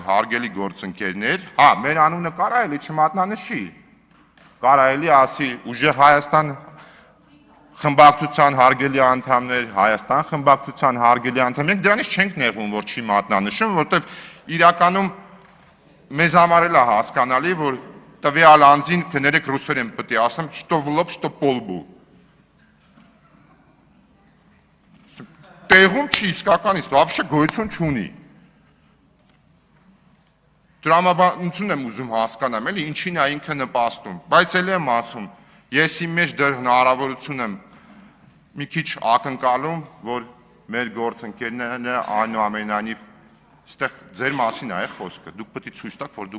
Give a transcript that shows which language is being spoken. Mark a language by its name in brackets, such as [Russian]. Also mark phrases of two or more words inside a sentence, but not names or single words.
[Armenian] հարգելի գործընկերներ, հա, մեր անունը կարա էլի չմատնանշի, կարա էլի ասի ուժեղ Հայաստան խմբակցության հարգելի անդամներ, Հայաստան խմբակցության հարգելի անդամներ, մենք դրանից չենք նեղվում, որ չի մատնանշում, որովհետեւ իրականում մեզ համար էլ է հասկանալի, որ տվյալ անձին կներեք ռուսերեն պետք է ասեմ, [Russian] что в лоб, что по лбу։ [Armenian] Տեղում չի իսկականից, [Russian] вообще [Armenian] գոյություն չունի։ Տրամաբանություն եմ ուզում հասկանամ, էլի ինչին է ինքը նպաստում, բայց էլ եմ ասում, ես իմ մեջ դեռ հնարավորություն եմ մի քիչ ակնկալում, որ մեր գործընկերները այնուամենայնիվ այստեղ ձեր մասին է խոսքը, դուք պետք է ցույց տաք, որ